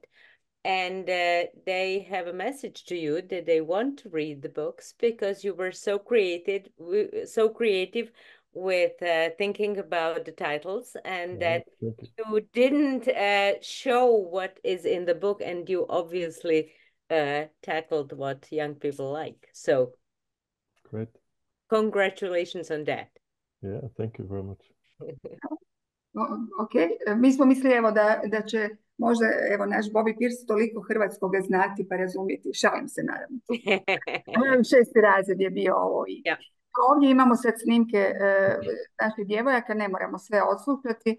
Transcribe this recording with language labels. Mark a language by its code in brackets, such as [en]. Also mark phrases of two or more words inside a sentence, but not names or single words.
[en] And they have a message to you that they want to read the books because you were so creative with thinking about the titles, and that you didn't show what is in the book, and you obviously tackled what young people like. So great. Congratulations on that. Yeah, thank you very much. [hr] Ok, mi smo mislili evo da će možda evo naš Bobby Pierce toliko hrvatskoga znati pa razumjeti. Šalim se naravno. 6. razred je bio ovo i Ja. ovdje imamo sad snimke naših djevojaka, ne moramo sve odslušati.